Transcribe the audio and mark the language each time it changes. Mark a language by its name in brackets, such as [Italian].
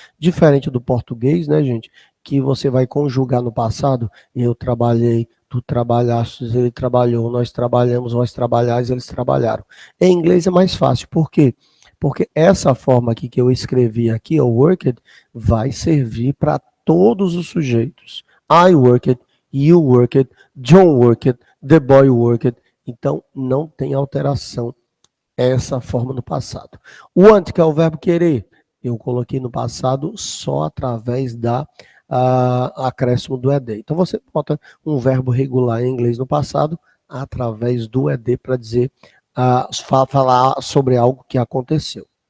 [Portuguese] Diferente do português, né, gente? Que você vai conjugar no passado. Eu trabalhei, tu trabalhaste, ele trabalhou, nós trabalhamos, nós trabalhais, eles trabalharam. Em inglês é mais fácil. Por quê? Porque essa forma aqui que eu escrevi aqui, o worked, vai servir para todos os sujeitos. [English] I worked, you worked, John worked, the boy worked. [Portuguese] Então, não tem alteração essa forma no passado. O want, que é o verbo querer, eu coloquei no passado só através da acréscimo do ed. Então você bota um verbo regular em inglês no passado através do ed para dizer, falar sobre algo que aconteceu.